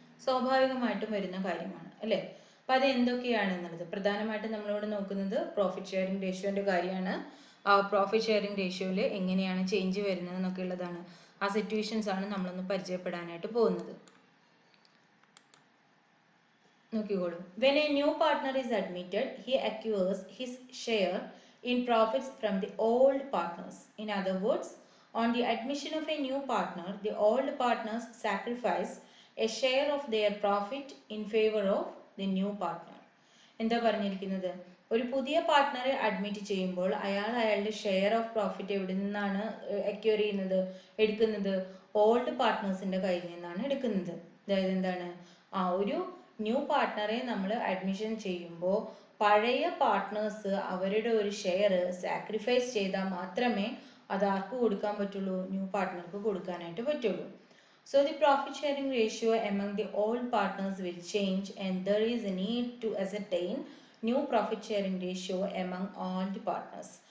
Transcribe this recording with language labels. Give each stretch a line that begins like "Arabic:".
Malayalam: സ്വാഭാവികമായിട്ടും വരുന്ന കാര്യമാണ് അല്ലേ? അപ്പം അത് എന്തൊക്കെയാണെന്നുള്ളത് പ്രധാനമായിട്ടും നമ്മളോട് നോക്കുന്നത് പ്രോഫിറ്റ് ഷെയറിംഗ് റേഷ്യോൻ്റെ കാര്യമാണ്. ആ പ്രോഫിറ്റ് ഷെയറിംഗ് റേഷ്യോയിൽ എങ്ങനെയാണ് ചേഞ്ച് വരുന്നത് എന്നൊക്കെ ഉള്ളതാണ്. ആ സിറ്റുവേഷൻസ് ആണ് നമ്മളൊന്ന് പരിചയപ്പെടാനായിട്ട് പോകുന്നത്. നോക്കിക്കോളൂ.
English: When a new partner is admitted, he acquires his share in profits from the old partners. In other words, on the admission of a new partner, the old partners sacrifice a share of their profit in favor of the new partner.
Malayalam: എന്താ പറഞ്ഞിരിക്കുന്നത്? ഒരു പുതിയ പാർട്ട്ണറെ admit ചെയ്യുമ്പോൾ അയാളുടെ share of profit എവിടെ നിന്നാണ് acquire ചെയ്യുന്നത്, എടുക്കുന്നത്? ഓൾഡ് പാർട്ട്നേഴ്സിന്റെ കയ്യിൽ നിന്നാണ് എടുക്കുന്നത്. അതായത് എന്താണ്? ഒരു ന്യൂ പാർട്ട്ണറെ നമ്മൾ അഡ്മിഷൻ ചെയ്യുമ്പോൾ പഴയ പാർട്ട്നേഴ്സ് അവരുടെ ഒരു ഷെയർ സാക്രിഫൈസ് ചെയ്താൽ മാത്രമേ അത് ആർക്ക് കൊടുക്കാൻ പറ്റുള്ളൂ? ന്യൂ പാർട്ട്ണർക്ക് കൊടുക്കാനായിട്ട് പറ്റുള്ളൂ.
English: So the profit sharing ratio among the old partners will change, and there is a need to ascertain new profit sharing ratio among all the partners.